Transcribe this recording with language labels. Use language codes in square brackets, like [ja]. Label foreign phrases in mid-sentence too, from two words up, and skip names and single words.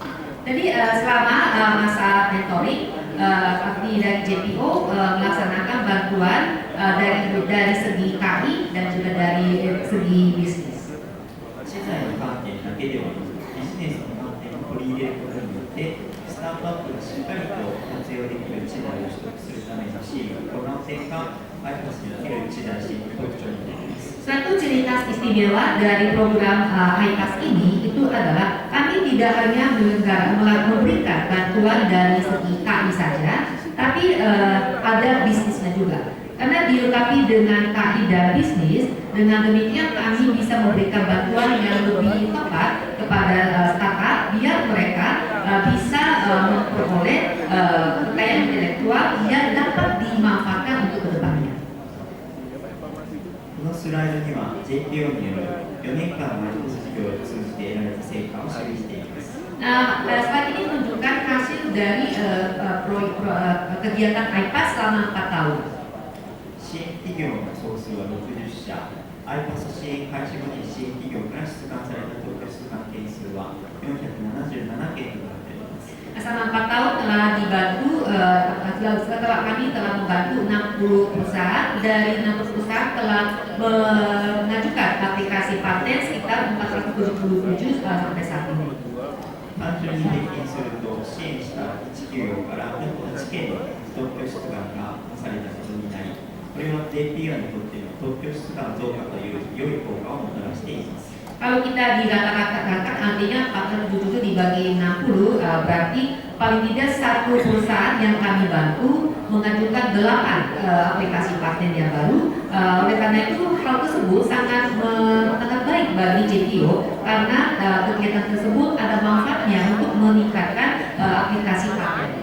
[id] Jadi selama masa mentoring, kami dari JPO melaksanakan bantuan dari segi KI dan juga dari segi bisnis. [ja] 知財の観点だけではなく、ビジネスの観点を取り入れることによって、スタートアップがしっかりと活用できる知財を取得するための支援を行う点が iPass における知財支援の特徴になります。 [id] Suatu ciri khas istimewa dari program iPass ini itu adalah kami tidak hanya memberikan bantuan dari segi KI saja, tapi ada bisnisnya juga. Karena dilengkapi dengan KI dan bisnis, dengan demikian kami bisa memberikan bantuan yang lebih tepat kepada startup biar mereka bisa memperoleh kekayaan intelektual yang dapat dimanfaatkan untuk kedepannya. [ja] このスライドには JPO による4年間の事業を通じて得られた成果を記しています。 [id] Slide ini menunjukkan hasil dari kegiatan iPass selama 4 tahun. [ja] 支援企業の総数は60社、iPass 支援開始後に支援企業から出願された特許出願件数は477件となっています。 [id] Selama 4 tahun telah dibantu, setelah kami telah membantu 60 perusahaan, dari 60 perusahaan telah mengajukan aplikasi paten sekitar 477 sampai saat ini. [ja] 単純に平均すると支援した1企業から8件の特許出願がなされたことになり、これは JPO にとっての特許出願増加という良い効果をもたらしています。 [id] Kalau kita dirata-ratakan artinya 477 dibagi 60 berarti paling tidak satu perusahaan yang kami bantu mengajukan 8 aplikasi paten yang baru. Oleh karena itu hal tersebut sangat baik bagi JPO karena kegiatan tersebut ada manfaatnya untuk meningkatkan aplikasi paten.